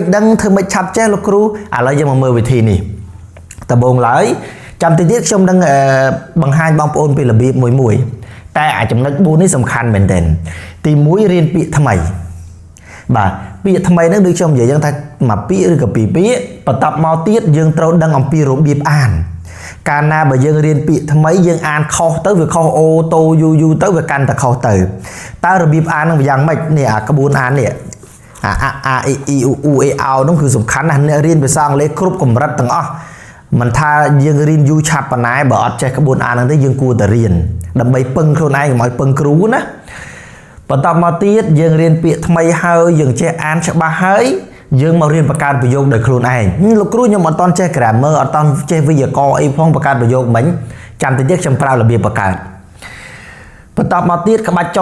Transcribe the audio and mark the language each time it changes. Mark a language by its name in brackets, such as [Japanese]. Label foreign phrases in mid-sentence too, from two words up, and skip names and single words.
[Khmer] ដឹងធ្វើមិនឆាប់ចេះលោកគ្រូឥឡូវយើងមកមើលវិធីនេះដំបូងឡើយចាំតិចទៀតខ្ញុំនឹងបង្ហាញបងប្អូនពីរបៀបមួយតែអាចំណុច4នេះសំខាន់មែនទែនទី1រៀនពាក្យថ្មីបាទពាក្យថ្មីហ្នឹងដូចខ្ញុំនិយាយយ៉ាងថាមួយពាក្យឬក៏2ពាក្យបន្ទាប់មកទៀតយើងត្រូវដឹងអំពីរបៀបអានកាលណាបើយើងរៀនពាក្យថ្មីយើងអានខុសទៅវាខុសអូតូយូទៅវាកាន់តែខុសទៅតើរបៀបអាននឹងយ៉ាងម៉េចនេះអាក្បួនអាននេះ [English] a e i u u e ao [Khmer] នោះគឺសំខាន់ណាស់អ្នករៀនភាសាអង់គ្លេសគ្រប់កម្រិតទាំងអស់មិនថាយើងរៀនយូរឆាប់ប៉ុណ្ណាបើអត់ចេះក្បួនអានហ្នឹងទេយើងគួរតែរៀនដើម្បីពឹងខ្លួនឯងកុំឲ្យពឹងគ្រូណាបន្តមកទៀតយើងរៀនពាក្យថ្មីហើយយើងចេះអា នច្បាស់ហើយយើងមករៀនបង្កើតប្រយោគដោយខ្លួនឯងលោកគ្រូខ្ញុំអត់តន់ចេះ grammar អត់តន់ចេះវេយ្យាករណ៍អីផងបង្កើតប្រយោគមិញចាំតិចទៀតខ្ញុំប្រើរបៀបបង្កើតបន្តមកទៀតក្បាច់ចុ